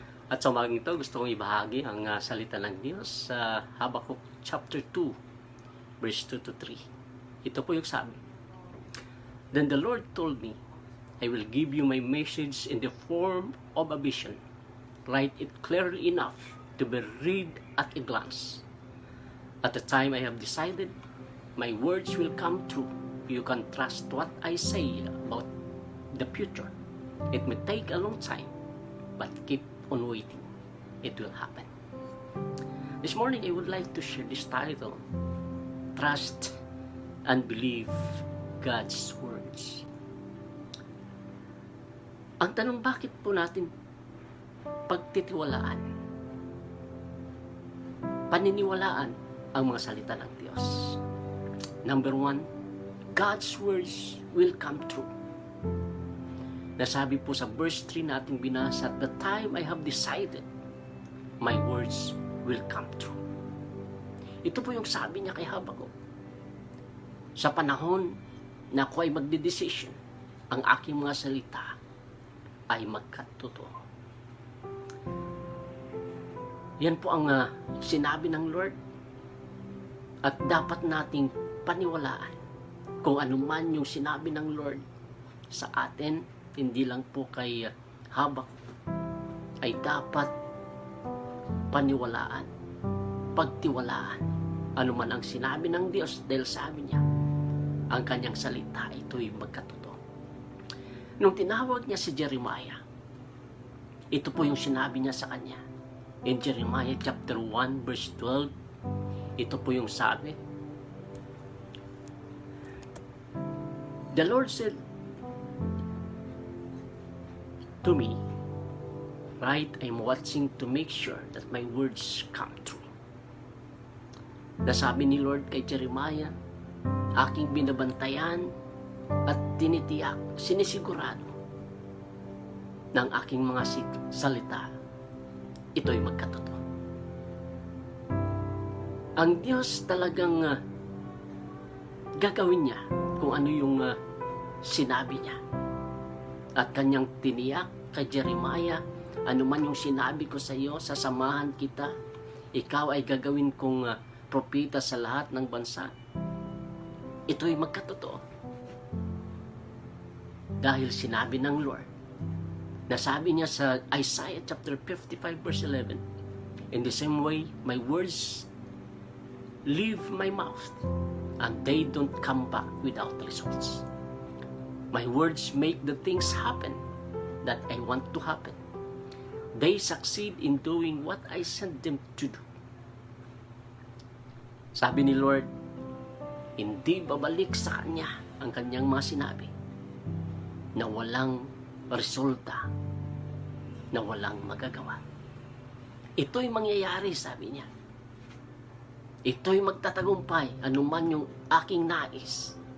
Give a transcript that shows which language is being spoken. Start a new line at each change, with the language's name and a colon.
Filipino: At sa umagang ito, gusto kong ibahagi ang salita ng Diyos sa Habakkuk
English: chapter 2, verse 2 to 3.
Filipino: Ito po yung sabi.
English: Then the Lord told me, I will give you my message in the form of a vision. Write it clearly enough to be read at a glance. At the time I have decided, my words will come true. You can trust what I say about the future. It may take a long time, but keep on waiting. It will happen. This morning, I would like to share this title, Trust and Believe God's Words.
Filipino: Ang tanong, bakit po natin pagtitiwalaan, paniniwalaan ang mga salita ng Diyos?
English: Number 1, God's words will come true.
Filipino: Nasabi po sa verse 3 nating binasa,
English: at the time I have decided, my words will come true.
Filipino: Ito po yung sabi niya kay Habakkuk. Sa panahon na ako ay magdedesisyon, ang aking mga salita ay magkatotoo. Yan po ang sinabi ng Lord, at dapat nating paniwalaan kung ano man yung sinabi ng Lord sa atin, hindi lang po kay Habakkuk, ay dapat paniwalaan, pagtiwalaan ano man ang sinabi ng Diyos, dahil sabi niya, ang kanyang salita ito'y magkatotoo. Nung tinawag niya si Jeremiah, ito po yung sinabi niya sa kanya.
English: In Jeremiah chapter 1 verse 12,
Filipino: ito po yung sabi,
English: the Lord said to me, right, I'm watching to make sure that my words come true.
Filipino: Nasabi ni Lord kay Jeremiah, aking binabantayan at tinitiyak, sinisigurado ng aking mga salita, ito'y magkatotoo. Ang Diyos talagang gagawin niya kung ano yung sinabi niya. At kanyang tiniyak kay Jeremiah, ano man yung sinabi ko sa iyo, sasamahan kita. Ikaw ay gagawin kong propeta sa lahat ng bansa. Ito'y magkatotoo. Dahil sinabi ng Lord, nasabi niya sa
English: Isaiah chapter 55 verse 11, in the same way, my words leave my mouth, and they don't come back without results. My words make the things happen that I want to happen. They succeed in doing what I sent them to do.
Filipino: Sabi ni Lord, hindi babalik sa Kanya ang Kanyang mga sinabi na walang resulta, na walang magagawa. Ito'y mangyayari, sabi niya. Ito'y magtatagumpay, anuman yung aking nais.